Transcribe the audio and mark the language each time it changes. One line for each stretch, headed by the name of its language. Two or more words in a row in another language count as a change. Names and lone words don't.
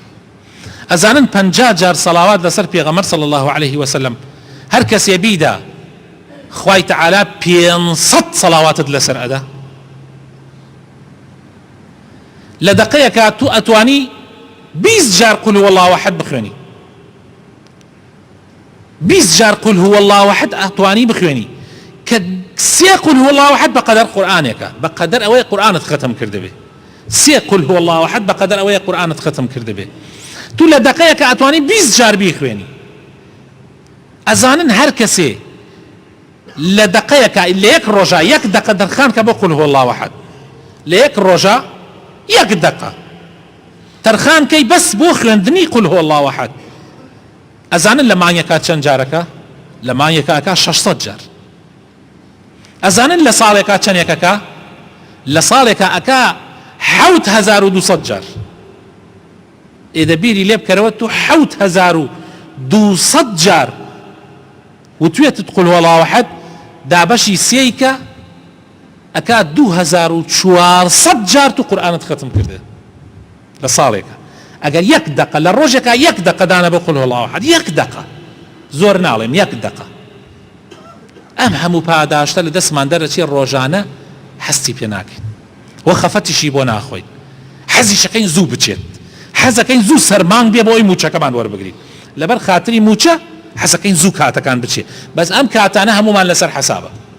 Central Kurdish: ئەزانن 50 جار سەڵاوات لەسەر پێغەمبەر
Arabic: صلی الله عليه وسلم
Central Kurdish: هەر کەسێ بیدا خوای تەعالا 500 سەڵاواتت لەسەر ئەدا. لە دقەیەکە تو ئەتوانی 20 جار
Arabic: قل هو الله احد
Central Kurdish: بخوێنی، 20 جار
Arabic: قل هو الله احد
Central Kurdish: ئەتوانی بخوێنی کە سێ
Arabic: قل هو الله احد
Central Kurdish: بەقەدەر قورئانێکە، بەقەدەر ئەوەی قورئانت ختم کردبێ، سێ
Arabic: قل هو الله احد
Central Kurdish: بەقەدەر ئەوەی قورئانت ختم کردبێ. تو لە دقەیەکە ئەتوانی 20 جار بیخوێنی. ئەزانن هەر کەسێ لە دقەیەکە لە یەک ڕۆژە یەک دقە دەرخان کە بۆ
Arabic: قل هو الله احد،
Central Kurdish: لە یەک ڕۆژە یەک دقە تەرخان کەی بەس بۆ خوێندنی
Arabic: قل هو الله احد.
Central Kurdish: ئەزانن لە مانگێکە چەند جارەکە؟ لە مانگێکە 600 جار. ئەزانن لە ساڵێکە چەندێکەکە؟ لە ساڵێکە ئەکا 7200 جار. ئێدە بیری لێ بکەرەوە تو 7200 جار وتوێتت
Arabic: قل هو الله احد
Central Kurdish: دابەشی سێیکە ئەکا 2400 جار تو قورئانت ختم کردێ لە ساڵێکە. ئەگەر یەک دقە لە ڕۆژێکە یەک دقە دانە بە
Arabic: قل هو الله احد،
Central Kurdish: یەک دقە، زۆر ناڵێم یەک دقە، ئەم هەموو پاداشتە لە دەستمان دەرەچێ ڕۆژانە هەستی پێ ناکەین وە خەفەتیشی بۆ ناخۆین، حەزیشەکەین زوو بچێت، حەزەکەین زوو سەرمانگ بێ بۆ ئەوی موچەکەمان وەربگرین، لەبەر خاتری موچە حەزەکەین زوو کاتەکان بچێ، بەس ئەم کاتانە هەمومان لەسەر حەسابە.